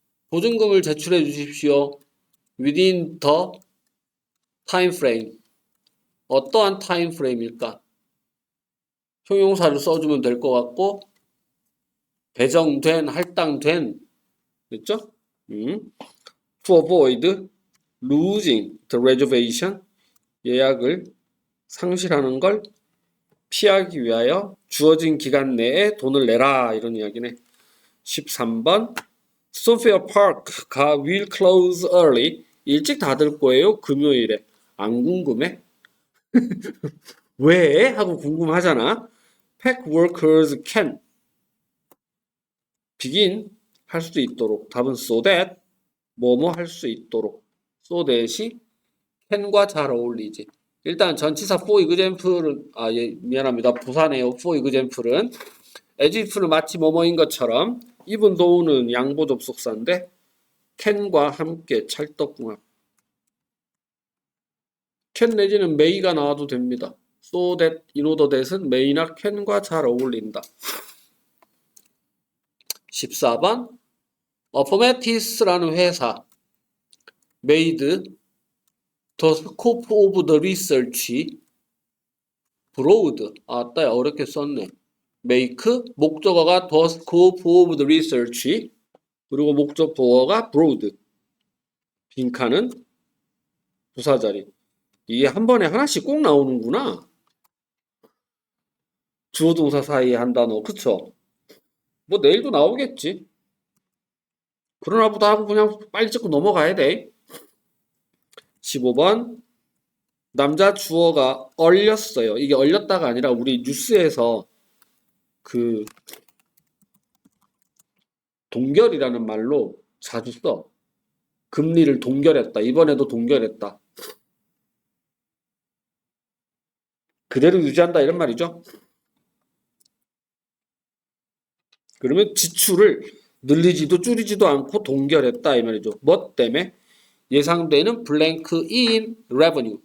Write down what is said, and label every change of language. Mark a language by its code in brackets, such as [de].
[ko] 보증금을 제출해 주십시오. [en] within the time frame. [ko] 어떠한 타임 프레임일까? 형용사를 써주면 될 것 같고 배정된, 할당된 됐죠? [en] To avoid losing the reservation. [ko] 예약을 상실하는 걸 피하기 위하여 주어진 기간 내에 돈을 내라 이런 이야기네. [en] 13번 Stonfair Park가 will close early. [ko] 일찍 닫을 거예요. 금요일에. 안 궁금해? 왜? 하고 궁금하잖아. [en] Pack workers can begin [ko] 할 수 있도록. 답은 so that 뭐뭐 할 수 있도록. so that이 can과 잘 어울리지. 일단 전치사 for example은 미안합니다. 부사네요. for example은 as if는 마치 뭐뭐인 것처럼 even though는 양보 접속사인데 can과 함께 찰떡궁합. can 내지는 may가 나와도 됩니다. so that, in order that은 may나 can과 잘 어울린다. [en] 14번 Appomattox라는 회사 made the scope of the research broad. [ko] 아따 어렵게 썼네. [en] make [ko] 목적어가 [en] the scope of the research [ko] 그리고 목적보어가 [en] broad [ko] 빈칸은 부사자리. 이게 한 번에 하나씩 꼭 나오는구나. 주어 동사 사이에 한 단어. 그쵸? 뭐 내일도 나오겠지. 그러나 보다 하고 그냥 빨리 찍고 넘어가야 돼. 15번 남자 주어가 얼렸어요. 이게 얼렸다가 아니라 우리 뉴스에서 그 동결이라는 말로 자주 써. 금리를 동결했다. 이번에도 동결했다. 그대로 유지한다 이런 말이죠. 그러면 지출을 늘리지도 줄이지도 않고 동결했다 이 말이죠. 뭐 때문에? 예상되는 [en] blank in revenue.